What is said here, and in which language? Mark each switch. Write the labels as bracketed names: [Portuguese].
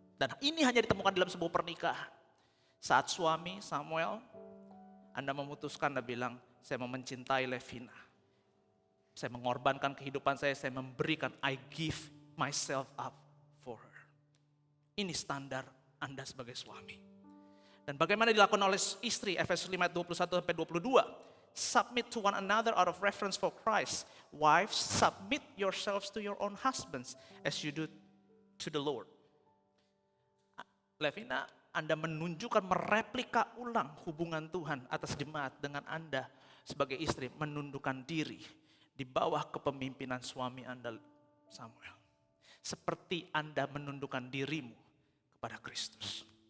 [Indonesian] Dan ini hanya ditemukan dalam sebuah pernikahan. Saat suami Samuel, Anda memutuskan dan bilang, saya mau mencintai Levina. Saya mengorbankan kehidupan saya memberikan, [English] I give myself up for her. [Indonesian] Ini standar Anda sebagai suami. Dan bagaimana dilakukan oleh istri, Efesus 5 ayat 21-22. [English] Submit to one another out of reverence for Christ. Wives, submit yourselves to your own husbands as you do to the Lord. [Indonesian] Levina, Anda menunjukkan mereplika ulang hubungan Tuhan atas jemaat dengan Anda sebagai istri menundukkan diri di bawah kepemimpinan suami Anda Samuel. Seperti Anda menundukkan dirimu kepada Kristus.